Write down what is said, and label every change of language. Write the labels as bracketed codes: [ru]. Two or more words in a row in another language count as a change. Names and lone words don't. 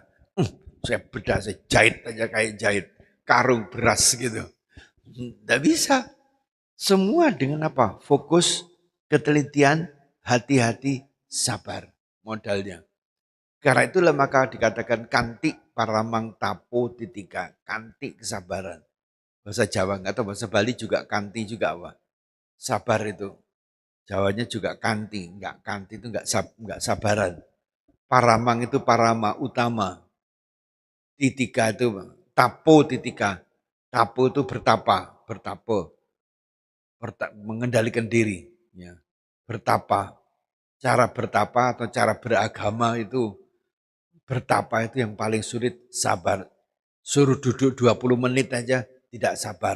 [id] Saya bedah, saya jahit aja kayak jahit karung beras gitu. Enggak bisa. Semua dengan apa? Fokus, ketelitian, hati-hati, sabar modalnya. Karena itulah maka dikatakan [sa] kanti paramang tapo titika, [id] kanti kesabaran. Bahasa Jawa enggak tahu, bahasa Bali juga kanti juga apa? Sabar itu. Jawanya juga kanti, enggak kanti itu enggak sabaran. Paramang itu parama utama. Titika itu [sa] tapo titika. [id] Tapo itu bertapa, bertapa, mengendalikan diri, ya. Bertapa. Cara bertapa atau cara beragama itu, bertapa itu yang paling sulit, sabar. Suruh duduk 20 menit aja tidak sabar.